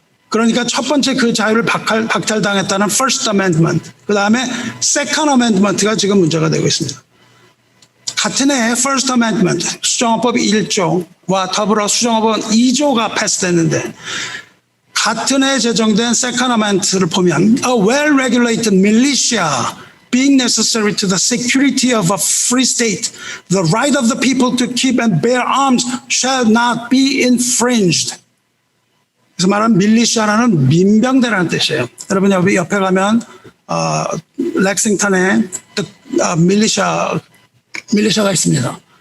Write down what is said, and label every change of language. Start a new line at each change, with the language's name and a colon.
Korean: 그러니까 첫 번째 그 자유를 박탈당했다는 First Amendment, 그 다음에 Second Amendment가 지금 문제가 되고 있습니다. 같은 해 First Amendment, 수정헌법 1조와 더불어 수정헌법 2조가 패스됐는데 같은 해 제정된 Second Amendment를 보면
English: A well-regulated militia being necessary to the security of a free state, the right of the people to keep and bear arms shall not be infringed.
Korean: 그래서 말하는 밀리시아라는 민병대라는 뜻이에요. 여러분 여기 옆에 가면 렉싱턴에 밀리시아가 있습니다.